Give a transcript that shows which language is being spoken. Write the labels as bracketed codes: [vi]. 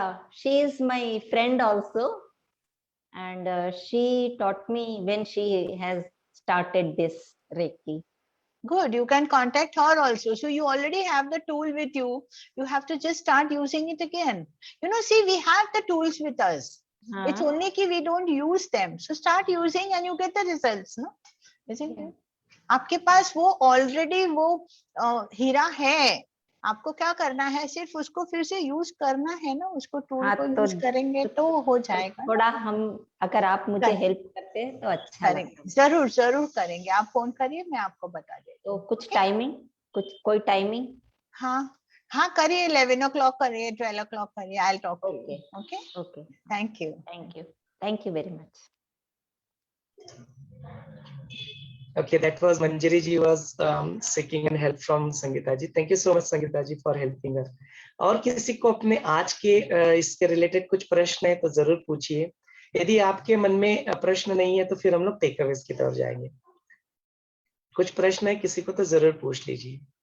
[en] She is my friend also. And she taught me when she has started this Reiki. Good. You can contact her also. So you already have the tool with you. You have to just start using it again. See, we have the tools with us. It's only that we don't use them. So start using and you get the results. No? Isn't it? [hi] आपके पास वो already वो हीरा है. आपको क्या करना है, सिर्फ उसको फिर से यूज करना है ना, उसको टूल को यूज करेंगे तो हो जाएगा. थोड़ा अगर आप मुझे हेल्प करते हैं तो अच्छा करेंगे. जरूर करेंगे. आप फोन करिए, मैं आपको बता देती हूँ. तो कुछ टाइमिंग, कोई टाइमिंग? हाँ करिए. 11 o'clock करिए, 12 o'clock करिए. [en] I'll talk to you. Okay. Thank you very much. Okay, that was Manjari ji was seeking and help from Sangeeta ji. Thank you so much, Sangeeta ji, for helping her. [hi] और किसी को अपने आज के इसके related कुछ प्रश्न है तो जरूर पूछिए. यदि आपके मन में प्रश्न नहीं है तो फिर हम लोग टेक अवेज की तरफ जाएंगे. कुछ प्रश्न है किसी को तो जरूर पूछ लीजिए.